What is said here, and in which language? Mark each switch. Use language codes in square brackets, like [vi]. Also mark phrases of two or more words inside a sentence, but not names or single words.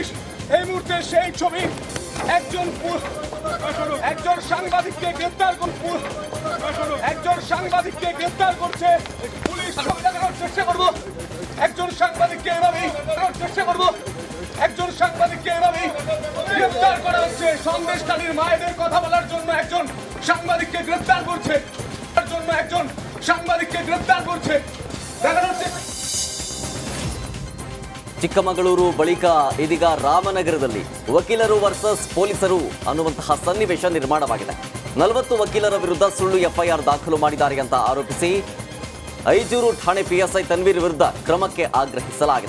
[bn] এই মুহূর্তে সেই ছবি একজন সাংবাদিককে গ্রেফতার করছে পুলিশ। ছবি দেখানোর চেষ্টা করব। একজন সাংবাদিককে এভাবেই চেষ্টা করব। একজন সাংবাদিককে এভাবেই গ্রেফতার করা হচ্ছে। সন্দেশখালীর মায়েদের কথা বলার জন্য একজন সাংবাদিককে গ্রেফতার করছে। [kn] ಚಿಕ್ಕಮಗಳೂರು ಬಳಿಕ ಇದೀಗ ರಾಮನಗರದಲ್ಲಿ ವಕೀಲರು ವರ್ಸಸ್ ಪೊಲೀಸರು ಅನ್ನುವಂತಹ ಸನ್ನಿವೇಶ ನಿರ್ಮಾಣವಾಗಿದೆ. 40 ವಕೀಲರ ವಿರುದ್ಧ ಸುಳ್ಳು ಎಫ್ಐಆರ್ ದಾಖಲು ಮಾಡಿದ್ದಾರೆ ಅಂತ ಆರೋಪಿಸಿ ಐಜೂರು ಠಾಣೆ ಪಿಎಸ್ಐ ತನ್ವೀರ್ ವಿರುದ್ಧ ಕ್ರಮಕ್ಕೆ ಆಗ್ರಹಿಸಲಾಗಿದೆ.